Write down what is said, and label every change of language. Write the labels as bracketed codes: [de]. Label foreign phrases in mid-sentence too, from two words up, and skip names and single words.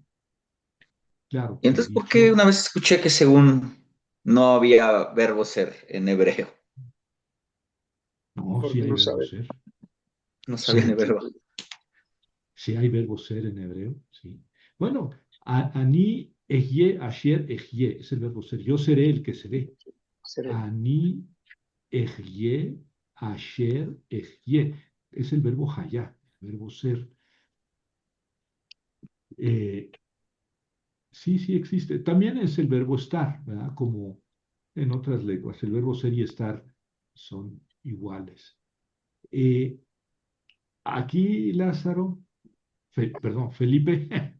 [es] Claro ¿Y que el entonces por qué dicho, una vez escuché que según no había verbo ser en hebreo? no, sí porque hay no verbo sabe. ser. No sabía ni verbo. Sí hay verbo ser en hebreo, sí. Bueno, [he] אני אהיה, אשר אהיה, [es] es el verbo ser. Yo seré el que seré. [he] אני אהיה, אשר אהיה, [es] es el verbo hayá, el verbo ser. Eh, sí, sí existe. También es el verbo estar, ¿verdad? Como en otras lenguas, el verbo ser y estar son iguales. Eh, aquí, Lázaro, perdón, Felipe,